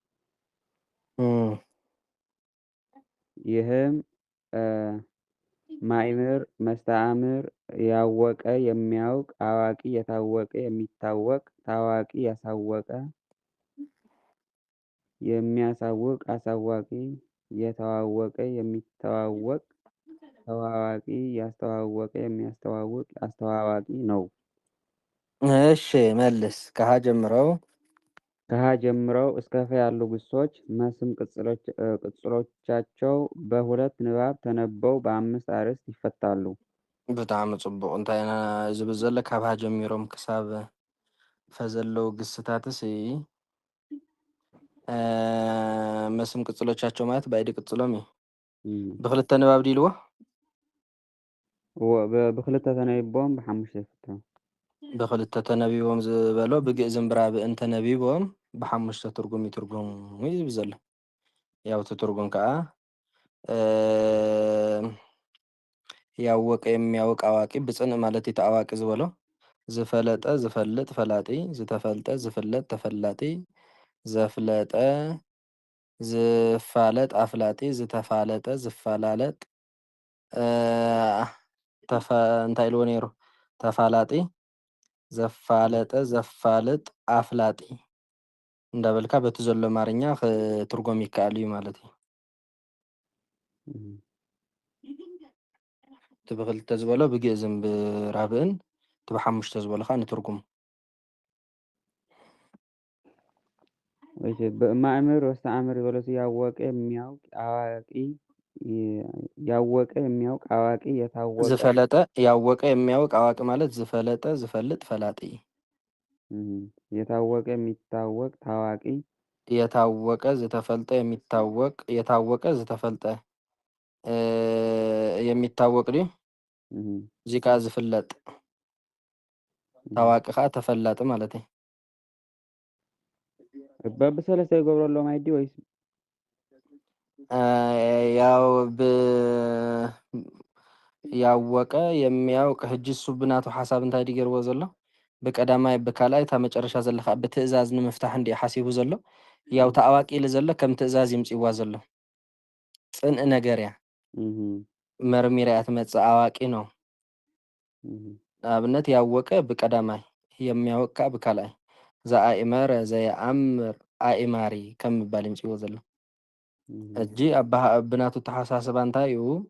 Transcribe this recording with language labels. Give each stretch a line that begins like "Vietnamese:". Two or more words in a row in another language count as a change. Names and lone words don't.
Amharic: ይህም ማእምር፣ መስተአምር፣ ያወቀ፣ የሚያውቅ፣ አዋቂ፣ የታወቀ፣ የሚታወቅ፣ ታዋቂ፣ ያሳወቀ፣ የሚያሳውቅ፣ አሳዋቂ፣ የተዋወቀ፣ የሚተዋወቅ፣ ተዋዋቂ፣ ያስተዋወቀ፣ የሚያስተዋውቅ፣ አስተዋዋቂ ነው። እሺ መልስ። ከሀ ጀምረው እስከ ፈ ያሉ ግሶች መስም ቅጽሎቻቸው በሁለት ንባብ ተነበው በአምስት አርዕስት ይፈታሉ።
Tigrinya: ብጣዕሚ ጽቡቅ። እንታይ ኢና ዝብል ዘሎ ካብ ሀ ጀሚሮም ክሳብ ፈ ዘለው ግስታትስ መስም ቅጽሎቻቸው ማለት ባይዲ ቅጽሎም እዩ። ብክልተ ንባብ ዲልዎ ብክልተ ተነቢቦም ብሓሙሽተ ይፍተኑ። ብክልተ ተነቢቦም ዝበሎ ብግእዝን ብራብዕን ተነቢቦም ብሓሙሽተ ትርጉም ይትርጉሙ እዩ ዝብል ዘሎ። ያው እቲ ትርጉም ከዓ
Amharic: ያወቀ፣ የሚያውቅ፣ አዋቂ
Tigrinya: ብፅንዕ ማለት እቲ አዋቂ ዝበሎ ዝፈለጠ ዝፈልጥ ፈላጢ፣ ዝተፈልጠ ዝፍለጥ ተፈላጢ፣ ዘፍለጠ ዝፋለጥ አፍላጢ፣ ዝተፋለጠ ዝፈላለጥ እንታይ ኢልዎ ነይሩ ተፋላጢ፣ ዘፋለጠ፣ ዘፋልጥ፣ አፍላጢ እንዳበልካ በቲ ዘሎ አማርኛ ክትርጎም ይከኣል እዩ ማለት እዩ። እቲ ብክልተ ዝበሎ ብግእዝን ብራብዕን እቲ ብሓሙሽተ ዝበሎ ከዓ ንትርጉም
Amharic: ማእምር ወስተአምር ዝበለቱ ያወቀ፣ የሚያውቅ፣ አዋቂ፣ ያወቀ፣ የሚያውቅ፣ አዋቂ፣ የታወቀ፣
Tigrinya: ዝፈለጠ፣
Amharic: ያወቀ፣ የሚያውቅ፣ አዋቂ
Tigrinya: ማለት ዝፈለጠ፣ ዝፈልጥ፣ ፈላጢ፣
Amharic: የታወቀ፣ የሚታወቅ፣ ታዋቂ፣
Tigrinya: የታወቀ፣ ዝተፈልጠ፣
Amharic: የሚታወቅ፣ የታወቀ፣
Tigrinya: ዝተፈልጠ፣ የሚታወቅ ድዩ እዚ ከዓ ዝፍለጥ፣ ታዋቂ ከዓ ተፈላጢ ማለት እዩ። በብሰለስተ ይገብረሎም አይዲ ወይስ ያው
Amharic: ያወቀ፣ የሚያውቅ
Tigrinya: ሕጂ እሱ ብናቱ ሓሳብ እንታይ ዲ ገይርዎ ዘሎ ብቀዳማይ ብካልኣይ እታ መጨረሻ ዘላ ከዓ ብትእዛዝ ንምፍታሕ እንዲ ሓሲቡ ዘሎ ያው ተኣዋቂ ኢሉ ዘሎ ከም ትእዛዝ ይምፅዋ ዘሎ ፅንኢ ነገር እያ መርሚራ እያ ትመፅእ
Amharic: ኣዋቂ ነው።
Tigrinya: ንኣብነት ያወቀ ብቀዳማይ የሚያውቅ ከዓ ብካልኣይ ዘአእመረ ዘየአምር አእማሪ ከም ምባል ይምፅዎ ዘሎ እጂ ብናቱ ተሓሳስባ እንታይ እዩ